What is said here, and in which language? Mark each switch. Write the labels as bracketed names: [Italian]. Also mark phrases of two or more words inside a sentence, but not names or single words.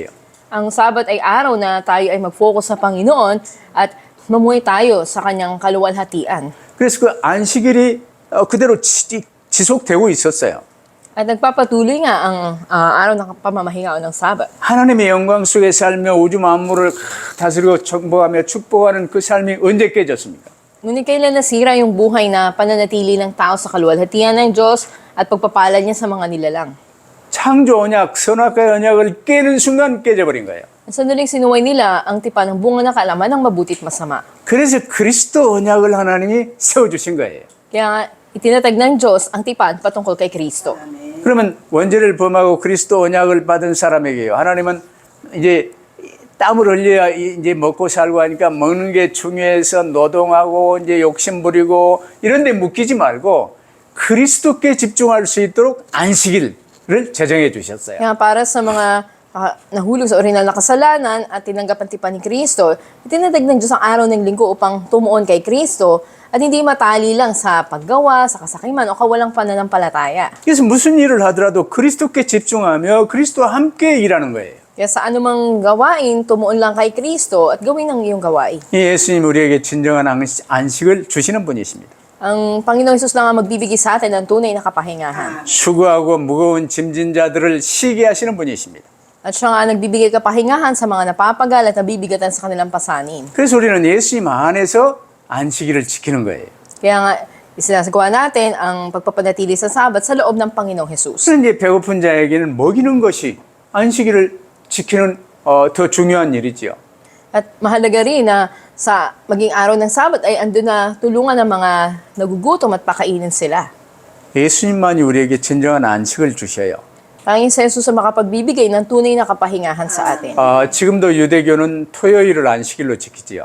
[Filipino] Ang Sabat ay araw na tayo ay mag-focus sa Panginoon at mamuhay tayo sa kanyang kaluwalhatian. [Korean] 그래서 그 안식일이 그대로 지속되고 있었어요. [Filipino] At nagpapatuloy nga ang araw ng pamamahinga ng Sabat. [Korean] 하나님의 영광 속에 살며 우주 만물을 다스리고 정복하며 축복하는 그 삶이 언제 깨졌습니까? [Filipino] Ngunit kailan nasira yung buhay na pananatili ng tao sa kaluwalhatian ng Diyos at pagpapala niya sa mga nilalang? [Korean] 창조 언약, 선악과의 언약을 깨는 순간 깨져버린 거예요. [Filipino] Sa nuling sinuway nila ang tipan ng bunga ng kaalaman ng mabutit masama. [Korean] 그래서 그리스도 언약을 하나님이 세워주신 거예요. [Filipino] Kaya nga, itinatag ng Diyos ang tipan patungkol kay Kristo. [Korean] 그러면 원죄를 범하고 그리스도 언약을 받은 사람에게요. 하나님은 이제 땀을 흘려야 이제 먹고 살고 하니까 먹는 게 중요해서 노동하고 이제 욕심 부리고 이런 데 묶이지 말고 그리스도께 집중할 수 있도록 안식일을 제정해 주셨어요. [Filipino] Kaya para sa mga nahulog sa orinal na kasalanan at tinanggap ang tipan ni Kristo, itinadag ng Diyos ang araw ng linggo upang tumuon kay Kristo at hindi matali lang sa paggawa, sa kasakiman o kawalang pananampalataya. [Korean] 그래서 무슨 일을 하더라도 그리스도께 집중하며 그리스도와 함께 일하는 거예요. [Filipino] Kaya sa anumang gawain, tumuon lang kay Kristo at gawin ang iyong gawain. [Korean] 이 예수님 우리에게 진정한 안식을 주시는 분이십니다. [Filipino] Ang Panginoong Hesus lang ang magbibigay sa atin ng tunay na kapahingahan. [Korean] 수고하고 무거운 짐진 자들을 쉬게 하시는 분이십니다. [Filipino] At siya nga nagbibigay kapahingahan sa mga napapagal at nabibigatan sa kanilang pasanin. [Korean] 그래서 우리는 예수님 안에서 안식일을 지키는 거예요. [Filipino] Kaya nga, isinasagawa natin ang pagpapanatili sa Sabat sa loob ng Panginoong Hesus. [Korean] 그런데 배고픈 자에게는 먹이는 것이 안식일을 지키는 더 중요한 일이지요. [Filipino] At mahalaga rin na sa maging araw ng Sabat ay andun na tulungan ng mga nagugutom at pakainin sila. [Korean] 예수님만이 우리에게 진정한 안식을 주셔요. [Filipino] Tanging sa Jesus ang makapagbibigay ng tunay na kapahingahan sa atin. [Korean] 지금도 유대교는 토요일을 안식일로 지키지요.